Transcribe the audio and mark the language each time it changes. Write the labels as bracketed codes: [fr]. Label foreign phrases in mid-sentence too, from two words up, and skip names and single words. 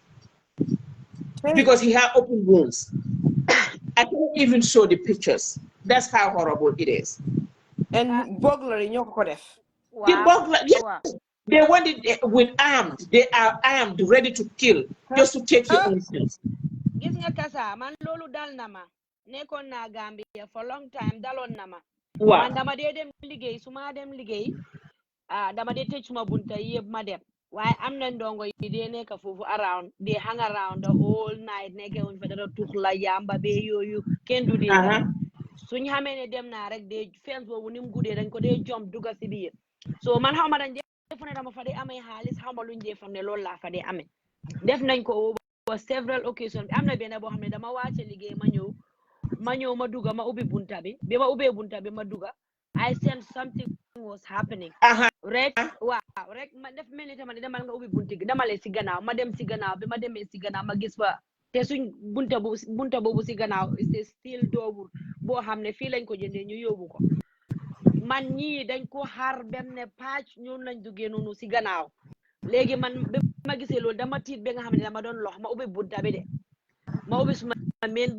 [en] Because he had open wounds. I can't even show the pictures. That's how horrible it is. And burglary, the burglar, they want it with armed. They are armed, ready to kill, just to take your instance. [wo] Gis nga Kassa man lolu dal na ma nekkoon na Gambia [en] for long time [wo] dalon na ma. Man dama dee dem liggéey suma dem liggéey dama dee tëj suma bunta yëpp ma dem. Why am na ndongo yi dee nekk foofu [en] around, they hang around the whole night [wo] nekke wuñ fa dara tux la yamba be yooyu kenn du dee suñ xamee ne dem naa rek dee fence boobu ni mu guddee dañ ko dee jump duga si biir. So man xaw ma dañ dee fu ne dama fa dee amee xaalis xaw ma luñ dee fa ne loolu laa fa dee amee. Def nañ ko [en] over several occasions. [wo] Am na benn boo xam ne dama wàcce liggéey ma ñëw ma duga ma ubbi bunta bi ba ma ubbee bunta bi ma duga [en] I sensed something was happening. [wo] Rek ma def mel ni tamit demal nga ubbi bunti gi dama lee si gannaaw ma dem si gannaaw bi ma demee si gannaaw ma gis fa te suñ bunta boobu si gannaaw c'est still doobul boo xam ne fii lañ ko jëndee ñu yóbbu ko man ñii dañ ko xaar bem ne pàcc ñoom lañ duggee noonu si gannaaw léegi man bi ma gisee loolu dama tiit ba nga xam ne dama doon lox ma ubbi bunta bi de ma ubbi suma meen